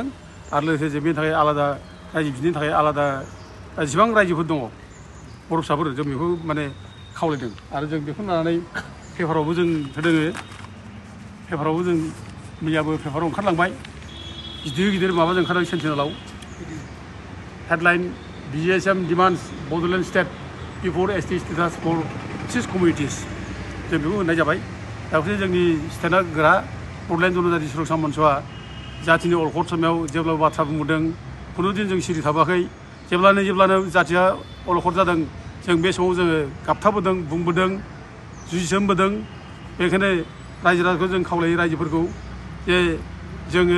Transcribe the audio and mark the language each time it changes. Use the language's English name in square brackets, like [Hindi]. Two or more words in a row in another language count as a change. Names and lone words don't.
[Bodo] आरो लोगोसे जों बेनि थाखाय आलादा रायजो बिफिननो थाखाय आलादा जेसेबां रायजोफोर दङ बर' फिसाफोर जों बेखौ माने खावलायदों आरो जों बेखौ लानानै पेपारावबो जों होदों पेपारावबो जों मैयाबो पेपाराव ओंखारलांबाय गिदिर गिदिर माबाजों ओंखारदों सेन्टिनेलाव हेडलाइन BGSM [English] demands Bodoland state before ST status for 6 communities [Bodo] जों बेखौ होननाय जाबाय दाख्लै जोंनि स्टेटआ गोरा बड'लेण्ड जनजाति सुरक्षा मन्चआ जातिनि अलखद समाव जेब्लाबो बाथ्रा बुंबोदों खुनु दिन जों सिरि थाबाखै जेब्लानो जातिया अलखद जादों जों बे समाव जोङो गाबथाबोदों बुंबोदों जुजिसोमबोदों बेखायनो रायजो राजाखौ जों खावलायो रायजोफोरखौ जे जोङो